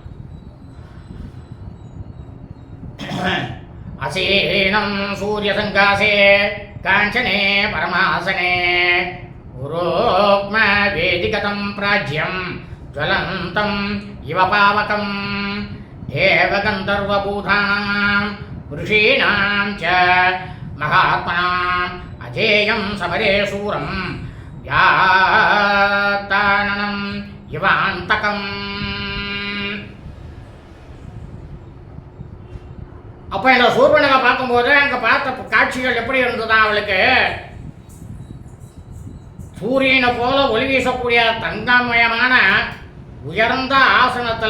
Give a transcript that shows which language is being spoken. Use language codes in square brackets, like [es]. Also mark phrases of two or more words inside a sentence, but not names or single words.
[sa] आसीनं सूर्य सङ्काशे काञ्चने परमासने रुक्म वेदिगतं प्राज्यं ज्वलन्तं इव पावकं देवगन्धर्वभूतानां ऋषीणां च महात्मनां अजेयं समरे शूरं याताननं इवान्तकम्. [ta] அப்போ இந்த சூர்பனகை பார்க்கும்போது அங்கே பார்த்த காட்சிகள் எப்படி இருந்ததுதான் அவளுக்கு சூரியனை போல ஒளி வீசக்கூடிய தங்கமயமான உயர்ந்த ஆசனத்தில்